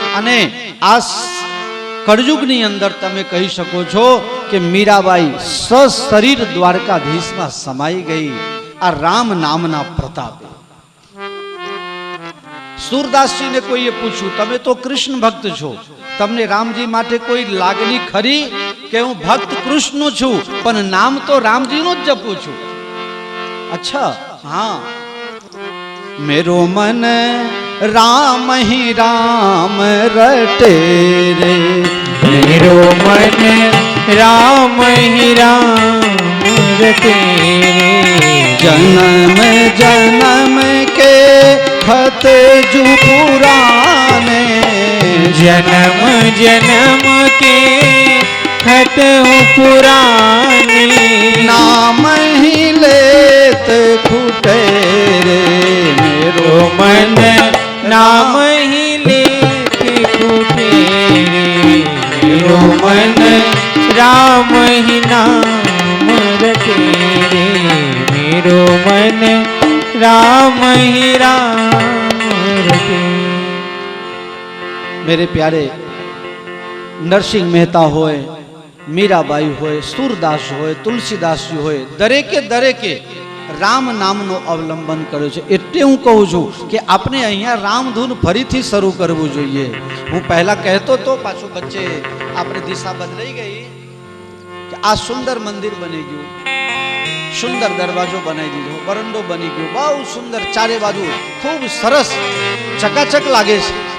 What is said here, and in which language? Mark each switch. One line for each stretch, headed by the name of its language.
Gujarati: અને આ કળયુગની અંદર તમે કહી શકો છો કે મીરાબાઈ સશરીર દ્વારકાધીશમાં સમાઈ ગઈ આ રામ નામના પ્રતાપે. સુરદાસજીને કોઈએ પૂછ્યું, તમે તો કૃષ્ણ ભક્ત છો, તમને રામજી માટે કોઈ લાગણી ખરી? કે હું ભક્ત કૃષ્ણ છું, પણ નામ તો રામજીનું જ જપું છું. અચ્છા, હા.
Hindi: મેરો મન રામ ही राम रटे रे, मेरो मन राम ही राम रटे जन्म जन्म के खत जू पुराने, जन्म जन्म के खत पुराने, नाम ही लेत खुटे रे, मेरो मन नाम ही लेके फूटे रे, मेरो मन राम ही नाम रटे रे, मेरो मन राम ही राम रटे.
Gujarati: मेरे प्यारे नरसिंह मेहता होय, मीराबाई होय, सूरदास होय, तुलसीदासजी होय, દરેકે રામ નામનો અવલંબન કર્યો છે. એટલે હું કહું છું કે આપણે અહીંયા રામધૂન ફરીથી શરૂ કરવું જોઈએ. હું પહેલા કહેતો તો, પાછું વચ્ચે આપણે દિશા બદલાઈ ગઈ કે આ સુંદર મંદિર બની ગયું, સુંદર દરવાજો બનાવી દીધો, વરંડો બની ગયો, બહુ સુંદર, ચારે બાજુ ખૂબ સરસ ચકાચક લાગે છે.